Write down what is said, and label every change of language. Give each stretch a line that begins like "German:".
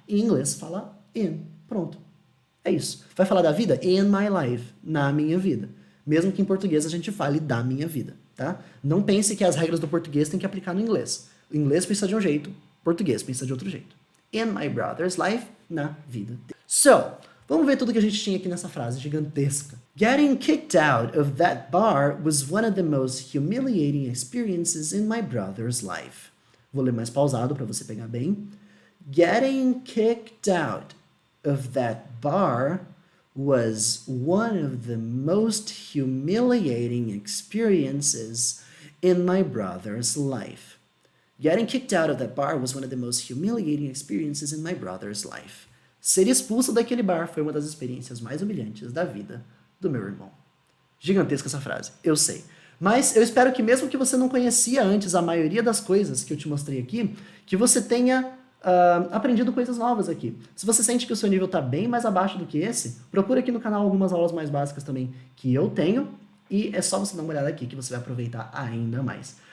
Portuguese: Em inglês fala in. Pronto. É isso. Vai falar da vida?
English: In my life.
Portuguese: Na minha vida. Mesmo que em português a gente fale da minha vida. Tá? Não pense que as regras do português tem que aplicar no inglês. O inglês pensa de um jeito. O português pensa de outro jeito.
English: In my brother's life.
Portuguese: Na vida dele. So, vamos ver tudo que a gente tinha aqui nessa frase gigantesca.
English: Getting kicked out of that bar was one of the most humiliating experiences in my brother's life.
Portuguese: Vou ler mais pausado para você pegar bem.
English: Getting kicked out of that bar was one of the most humiliating experiences in my brother's life. Getting kicked out of that bar was one of the most humiliating experiences in my brother's life.
Portuguese: Ser expulso daquele bar foi uma das experiências mais humilhantes da vida do meu irmão. Gigantesca essa frase, eu sei. Mas eu espero que mesmo que você não conhecia antes a maioria das coisas que eu te mostrei aqui, que você tenha aprendido coisas novas aqui. Se você sente que o seu nível está bem mais abaixo do que esse, procura aqui no canal algumas aulas mais básicas também que eu tenho, e é só você dar uma olhada aqui que você vai aproveitar ainda mais.